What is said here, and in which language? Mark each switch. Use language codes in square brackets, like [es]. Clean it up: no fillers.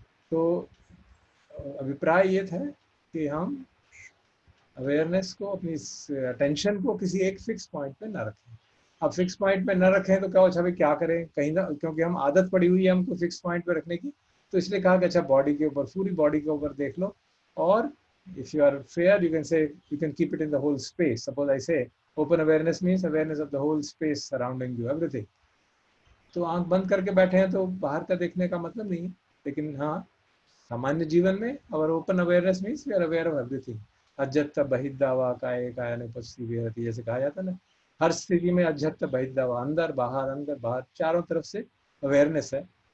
[hi] तो अभिप्राय ये था कि हम अवेयरनेस को, अपनी अटेंशन को किसी एक फिक्स पॉइंट पे ना रखें. अब फिक्स पॉइंट पे ना रखें तो क्या हो, अच्छा भाई क्या करें, कहीं ना, क्योंकि हम आदत पड़ी हुई है हमको फिक्स पॉइंट पे रखने की, तो इसलिए कहा कि अच्छा बॉडी के ऊपर, पूरी बॉडी के ऊपर देख लो, और [en] if you are fair you can say you can keep it in the whole space. Suppose I say open awareness means awareness of the whole space surrounding you, everything. [hi] तो आंख बंद करके बैठे हैं तो बाहर का देखने का मतलब नहीं है, लेकिन हाँ सामान्य जीवन में [en] Our open awareness means we are aware of everything. [pi] अज्जत बहिर्दावा काये कायानुपस्थिति विहरति, [hi] जैसे कहा जाता है ना, हर स्थिति में अज्जत बहिर्दावा, अंदर बाहर चारों तरफ से अवेयरनेस है.